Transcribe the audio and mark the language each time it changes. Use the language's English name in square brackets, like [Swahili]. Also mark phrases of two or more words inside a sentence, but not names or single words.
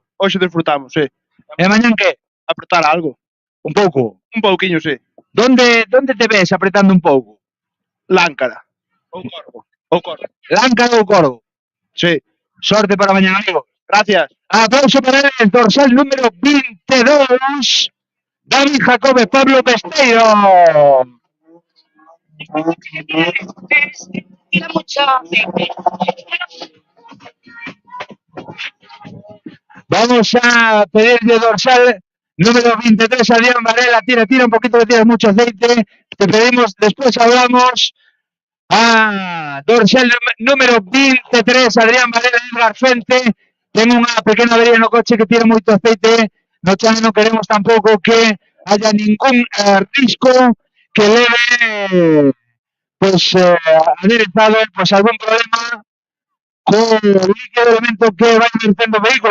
[Galician] Hoxe disfrutamos, sí. E mañán que? Apretar algo. Un pouco. Un pouquiño, sí. Donde te ves apretando un pouco? Láncara. Ou Corgo. Ou Corgo. Láncara ou Corgo? Sí. Sorte para mañán, amigo. [Spanish] Gracias. Aplauso para el dorsal número 22, David Jacobe Pablo Besteiro. Vamos a pedirle dorsal número 23, Adrián Varela. Tira un poquito, que tienes mucho aceite. Te pedimos, después hablamos. Dorsal número 23, Adrián Varela de Garfente. [Galician] Tengo unha pequena avería no coche que tira moito aceite. No chan non queremos tampouco que haya ningún risco que leve aderezado algún problema co líquido elemento que vai vertendo o vehículo.